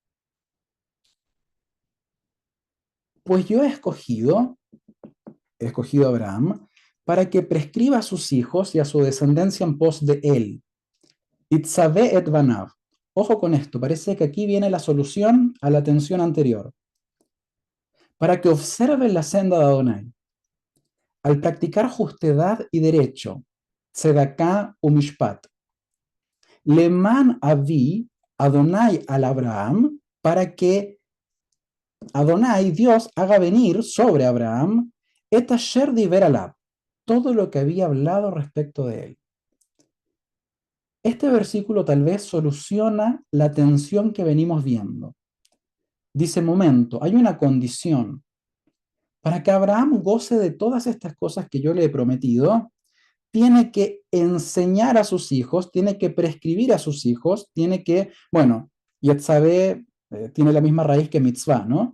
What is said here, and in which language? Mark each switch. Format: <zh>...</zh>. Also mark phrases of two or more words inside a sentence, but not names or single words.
<es>Pues yo he escogido a Abraham para que prescriba a sus hijos y a su descendencia en pos de él.</es> <he>יצוה את בניו.</he> <es>Ojo con esto, parece que aquí viene la solución a la tensión anterior. Para que observen la senda de Adonai. Al practicar justedad y derecho,</es> <he>צדקה ומשפט. למען הביא אדני על אברהם,</he> <es>para que Adonai, Dios, haga venir sobre Abraham</es> <he>את אשר דבר עליו,</he> <es>todo lo que había hablado respecto de él. Este versículo tal vez soluciona la tensión que venimos viendo. Dice, momento, hay una condición. Para que Abraham goce de todas estas cosas que yo le he prometido, tiene que enseñar a sus hijos, tiene que prescribir a sus hijos, tiene que, bueno, Yetzabé tiene la misma raíz que mitzvah, ¿no?</es>